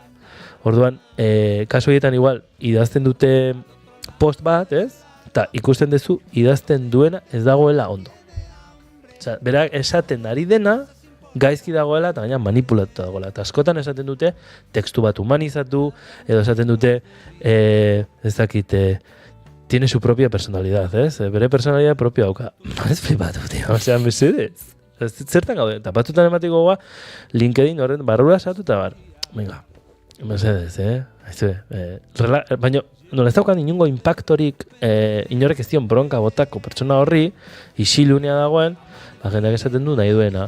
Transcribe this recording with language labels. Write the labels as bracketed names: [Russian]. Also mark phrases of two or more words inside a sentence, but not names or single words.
[Basque] Orduan, kasu horietan igual, idazten dute post bat, ez? Eta ikusten duzu, idazten duena ez dagoela ondo. Osea, berak esaten ari dena, gaizki dagoela eta gaina manipulatu dagoela. Eta askotan esaten dute tekstu bat humanizatu, edo esaten dute ez dakit [Spanish] tiene su propia personalidad, [Basque] ez? Bere [Spanish] personalidad propia [Basque] dauka. Ez flipatu, tío. Osea, mesedez. Zertan gaude, eta batzutan ematiko goa LinkedIn horren barrura sartu eta bar. Venga, mesedez, baina nola ez daukan inungo impactorik inorek ez dion bronka botako pertsona horri, isilunea dagoen, jendeak esaten du nahi duena.